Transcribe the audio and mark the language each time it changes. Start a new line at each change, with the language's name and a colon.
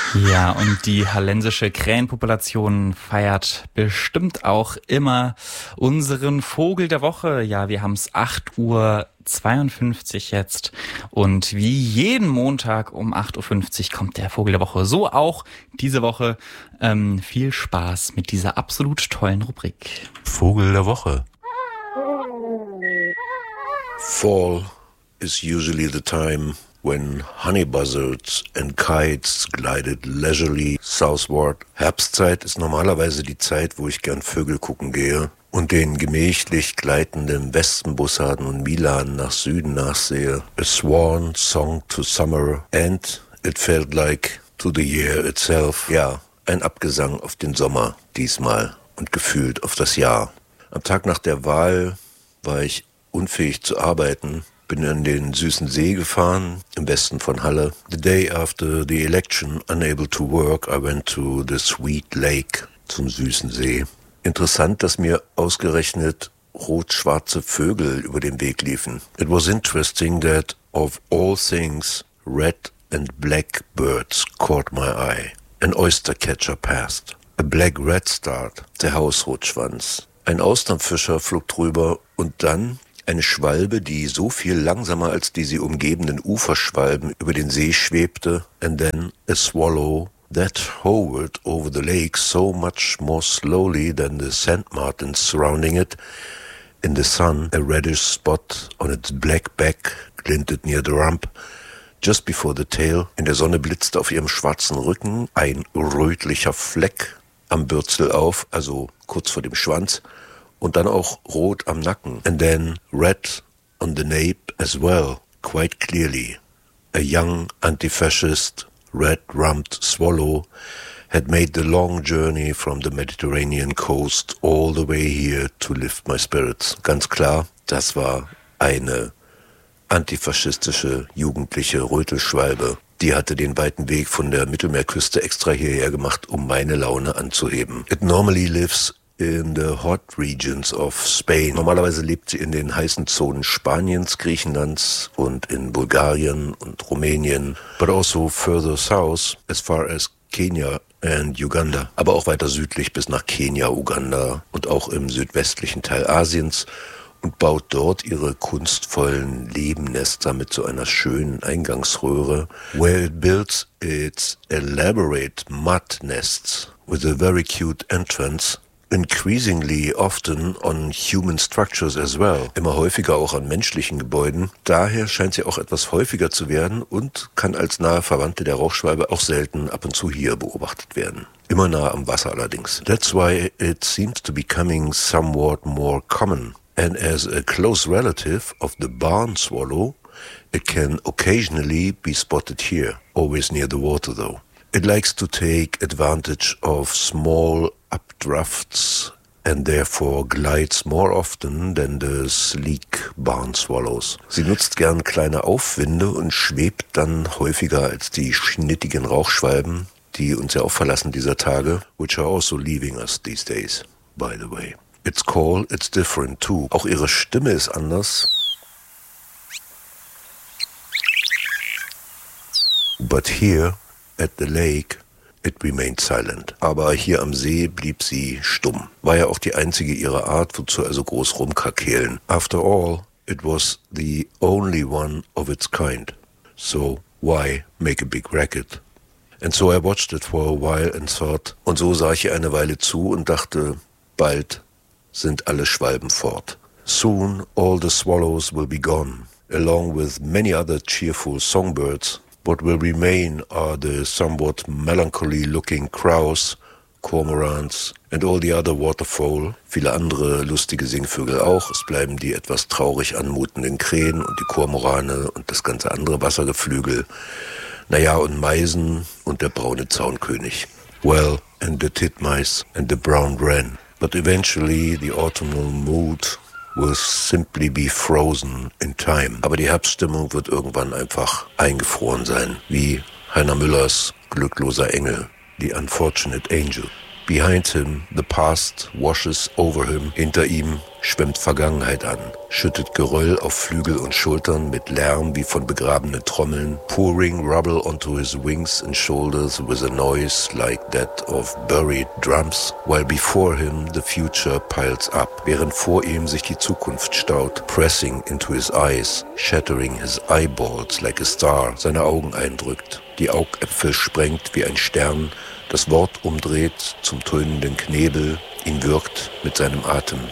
German: Ja, und die hallensische Krähenpopulation feiert bestimmt auch immer unseren Vogel der Woche. Ja, wir haben es 8.52 Uhr jetzt und wie jeden Montag um 8.50 Uhr kommt der Vogel der Woche. So auch diese Woche. Viel Spaß mit dieser absolut tollen Rubrik. Vogel der Woche.
English: Fall is usually the time when honey buzzards and kites glided leisurely southward.
German: Herbstzeit ist normalerweise die Zeit, wo ich gern Vögel gucken gehe und den gemächlich gleitenden Wespenbussarden und Milan nach Süden nachsehe.
English: A swan song to summer and it felt like to the year itself.
German: Ja, ein Abgesang auf den Sommer diesmal und gefühlt auf das Jahr. Am Tag nach der Wahl war ich unfähig zu arbeiten. Bin in den süßen See gefahren, im Westen von Halle.
English: The day after the election, unable to work, I went to the Sweet Lake,
German: zum süßen See. Interessant, dass mir ausgerechnet rot-schwarze Vögel über den Weg liefen.
English: It was interesting that, of all things, red and black birds caught my eye. An oyster catcher passed. A black red start,
German: der Hausrotschwanz. Ein Austernfischer flog drüber und dann eine Schwalbe, die so viel langsamer als die sie umgebenden Uferschwalben über den See schwebte,
English: and then a swallow that hovered over the lake so much more slowly than the sand martins surrounding it. In the sun, a reddish spot on its black back glinted near the rump, just before the tail.
German: In der Sonne blitzte auf ihrem schwarzen Rücken ein rötlicher Fleck am Bürzel auf, also kurz vor dem Schwanz. Und dann auch rot am Nacken.
English: And then red on the nape as well, quite clearly. A young anti-fascist red-rumped swallow had made the long journey from the Mediterranean coast all the way here to lift my spirits.
German: Ganz klar, das war eine antifaschistische jugendliche Rötelschwalbe. Die hatte den weiten Weg von der Mittelmeerküste extra hierher gemacht, um meine Laune anzuheben.
English: It normally lives in the hot regions of Spain.
German: Normalerweise lebt sie in den heißen Zonen Spaniens, Griechenlands und in Bulgarien und Rumänien.
English: But also further south, as far as Kenya and Uganda.
German: Aber auch weiter südlich bis nach Kenia, Uganda und auch im südwestlichen Teil Asiens. Und baut dort ihre kunstvollen Lebennester mit so einer schönen Eingangsröhre.
English: Where it builds its elaborate mud nests with a very cute entrance. Increasingly often on human structures as well.
German: Immer häufiger auch an menschlichen Gebäuden. Daher scheint sie auch etwas häufiger zu werden und kann als nahe Verwandte der Rauchschwalbe auch selten ab und zu hier beobachtet werden. Immer nah am Wasser allerdings.
English: That's why it seems to be coming somewhat more common. And as a close relative of the barn swallow, it can occasionally be spotted here. Always near the water though. It likes to take advantage of small updrafts and therefore glides more often than the sleek barn swallows.
German: Sie nutzt gern kleine Aufwinde und schwebt dann häufiger als die schnittigen Rauchschwalben, die uns ja auch verlassen dieser Tage,
English: which are also leaving us these days, by the way. Its call, it's different too.
German: Auch ihre Stimme ist anders.
English: But here at the lake, it remained silent.
German: Aber hier am See blieb sie stumm. War ja auch die einzige ihrer Art, wozu also groß rumkakehlen.
English: After all, it was the only one of its kind. So why make a big racket? And so I watched it for a while and thought.
German: Und so sah ich ihr eine Weile zu und dachte, bald sind alle Schwalben fort.
English: Soon all the swallows will be gone, along with many other cheerful songbirds. What will remain are the somewhat melancholy-looking crows, cormorants and all the other waterfowl.
German: Viele andere lustige Singvögel auch. Es bleiben die etwas traurig anmutenden Krähen und die Kormorane und das ganze andere Wassergeflügel. Naja, und Meisen und der braune Zaunkönig.
English: Well, and the titmice and the brown wren. But eventually the autumnal mood will simply be frozen in time.
German: Aber die Herbststimmung wird irgendwann einfach eingefroren sein, wie Heiner Müllers glückloser Engel,
English: The Unfortunate Angel. Behind him, the past washes over him.
German: Hinter ihm schwemmt Vergangenheit an, schüttet Geröll auf Flügel und Schultern mit Lärm wie von begrabenen Trommeln,
English: pouring rubble onto his wings and shoulders with a noise like that of buried drums, while before him the future piles up,
German: während vor ihm sich die Zukunft staut,
English: pressing into his eyes, shattering his eyeballs like a star,
German: seine Augen eindrückt, die Augäpfel sprengt wie ein Stern, das Wort umdreht zum tönenden Knebel, ihn wirkt mit seinem Atem.